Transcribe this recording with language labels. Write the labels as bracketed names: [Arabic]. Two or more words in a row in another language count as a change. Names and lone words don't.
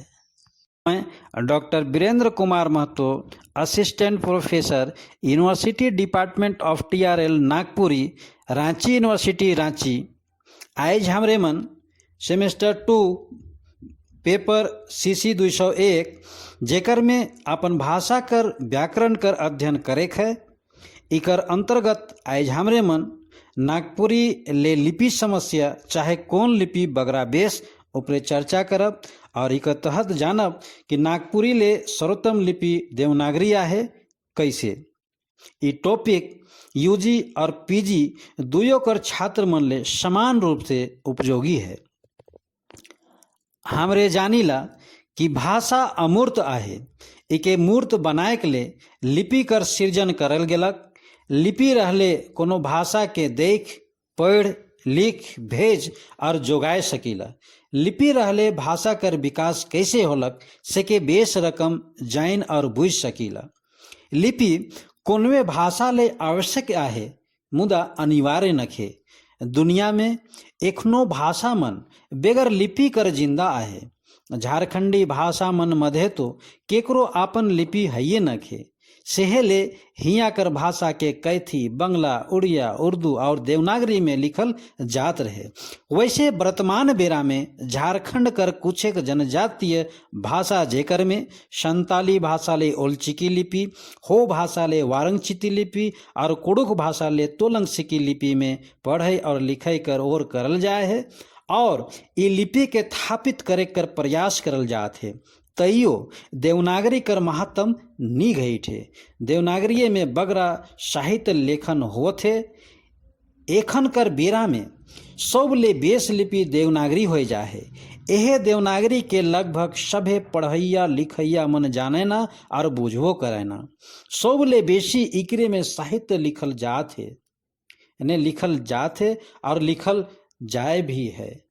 [English] मैं डॉक्टर वीरेंद्र कुमार महतो, assistant professor, University Department of TRL नागपुरी, Ranchi University रांची। [Sadri] आज हमरे मन सेमेस्टर 2 पेपर CC 201 जेकर में अपन भाषा कर व्याकरण कर अध्ययन करे है। इकर अंतर्गत आज हमरे मन नागपुरी ले लिपि समस्या चाहे कौन लिपि बगरा बेस ऊपरे चर्चा करब और इकर तहत जानब कि नागपुरी ले सर्वोत्तम लिपि देवनागरी आहे कैसे। ई टॉपिक UG और PG दुयो कर छात्र मन ले समान रूप से उपयोगी है। हमरे जानीला कि भाषा अमूर्त आहे, इके मूर्त बनाए के ले लिपि कर सृजन करल गेलक। लिपि रहले कोनो भाषा के देख, पढ़, लिख, भेज और जोगाए सकीला। लिपि रहले भाषा कर विकास कैसे होलक सेके बेस रकम जाइन और बुझ सकीला। लिपि कोनवे भाषा ले आवश्यक आहे, मुदा अनिवार्य नखे। दुनिया में एखनो भाषा मन बेगर लिपि कर जिंदा आहे। झारखंडी भाषा मन मधे तो केकरो आपन लिपि हइये नखे। सेहेले हिया कर भाषा के कैथी, बंगला, उड़िया, उर्दू और देवनागरी में लिखल जात रहे। वैसे वर्तमान बेरा में झारखंड कर कुछ एक जनजातीय भाषा जेकर में संताली भाषा ले ओलचिकी लिपि, हो भाषा ले वारंगचिती लिपि और कुड़ुक भाषा ले तोलंगसिकी लिपि में पढ़े और लिखे कर और करल जाए है और ये लिपि के स्थापित करे कर प्रयास करल जात है। तैयो देवनागरी कर महत्तम नी गई थे। देवनागरी में बगरा साहित्य लेखन होत है। एखन कर बेरा में सब ले बेस लिपि देवनागरी हो जाए। यह देवनागरी के लगभग सभे पढ़ैया लिखैया मन जाने ना और बुझबो करे ना। सब ले बेसी इकरे में साहित्य लिखल जात है, यानी लिखल जात है और लिखल जाए भी है।